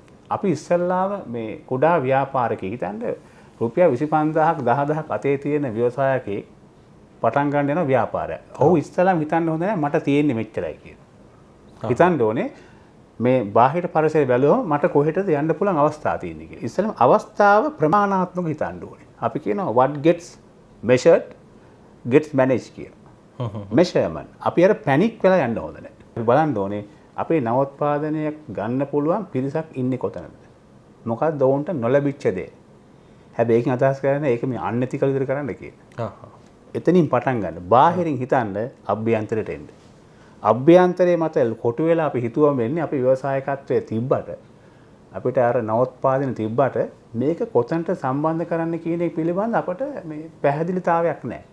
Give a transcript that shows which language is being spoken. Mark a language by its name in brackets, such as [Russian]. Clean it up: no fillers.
[Sinhala] අපි ඉස්සල්ලාම මේ කුඩා ව්‍යාපාරිකයෙක් හිතන්න රුපියල් 25000ක් 10000ක් අතේ තියෙන ව්‍යවසායකයෙක් පටන් ගන්න යන ව්‍යාපාරයක්. ඔහු ඉස්සල්ලාම හිතන්න හොඳ නැහැ මට තියෙන්නේ මෙච්චරයි කියලා. හිතන්න ඕනේ මේ බාහිර පරිසරය බැලුවම මට කොහෙටද යන්න පුළුවන් අවස්ථාවක් තියෙන්නේ කියලා. ඉස්සෙල්ලාම අවස්ථාව ප්‍රමාණාත්මකව හිතන්න ඕනේ. අපි කියනවා [English] what gets measured gets managed [Sinhala] කියලා. measurement. අපි අර පැනික් වෙලා යන්න හොඳ නැහැ. අපි බලන්න ඕනේ අපේ නවෝත්පාදනයක් ගන්න පුළුවන් පිරිසක් ඉන්නේ කොතනද? මොකක්ද ඔවුන්ට නොලැබිච්ච දේ. හැබැයි ඒකෙන් අදහස් කරන්නේ ඒක මේ අන්ඇතිකල් විදිහට කරන්න කියලා. එතනින් පටන් ගන්න. බාහිරින් හිතන්න අභ්‍යන්තරයට එන්න. අභ්‍යන්තරයේ මත කොටු වෙලා අපි හිතුවම වෙන්නේ අපි ව්‍යවසායකත්වයේ තිබ්බට අපිට අර නවෝත්පාදන තිබ්බට මේක කොතනට සම්බන්ධ කරන්න කියන එක පිළිබඳ අපට මේ පැහැදිලිතාවයක් නැහැ.